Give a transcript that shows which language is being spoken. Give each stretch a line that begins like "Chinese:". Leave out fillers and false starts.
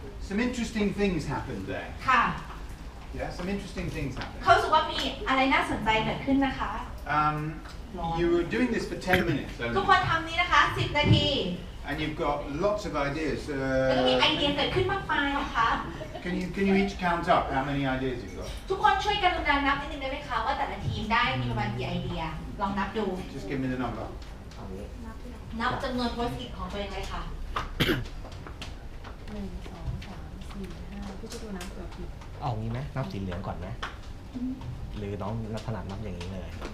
English: Some interesting things happened there.
Thai: ค่ะ
English: Yeah, some interesting things happened.
Thai: เขารู้สึกว่ามีอะไรน่าสนใจเกิดขึ้นนะคะ
English: You were doing this for 10 minutes
Thai: ทุก
English: only,
Thai: คนทำนี้นะคะ 10 นาที
English: and you've got lots of ideas.
Thai: แล้วก็มีไอเดียเกิดขึ้นมากมายนะคะ
English: Can you each count up how many ideas you've got?
Thai: ทุกคนช่วยกันรุนแรงนับนิดนึงได้ไหมคะว่าแต่ละทีมได้มีประมาณกี่ไอเดีย ลองนับดู
English: Just give me the number.
Thai: นับจำนวนโพสต์อิทของตัวเองเลยค่ะ 1 2 3 4 5พี่จะดูนะเผื่อผิด เอางี้ไหมนับสีเหลืองก่อนไหมหรือน้องถนัดนับอย่างนี้เลย